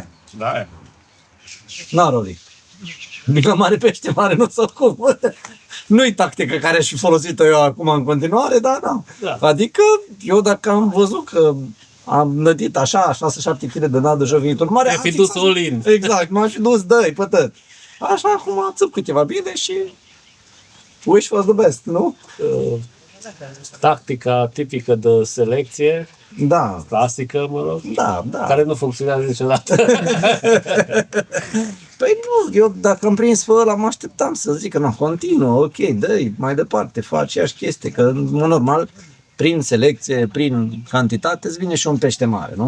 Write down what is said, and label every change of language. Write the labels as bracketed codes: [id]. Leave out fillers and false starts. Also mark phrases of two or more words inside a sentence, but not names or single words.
[ro] Da, Na, Roli. Mică mare pește mare, nu s-o cum. Nu-i tactică care aș fi folosit-o eu acum în continuare, dar da. Da. Adică eu dacă am văzut că am nădit așa, 6-7 kg de nadă jovinitul mare, ai fi dus all-in. Exact, m-am și dus, dă-i, pătăt. Așa, acum țăp câteva bine și [en] wish for the best, [ro] nu? Tactica tipică de selecție, Da, clasică, mă rog, da, da. care nu funcționează niciodată. Păi nu, eu dacă am prins pe ăla, mă așteptam să zic că nu, continuă, ok, dă-i, mai departe, faci aceeași chestie, că în mod normal, prin selecție, prin cantitate, îți vine și un pește mare, nu?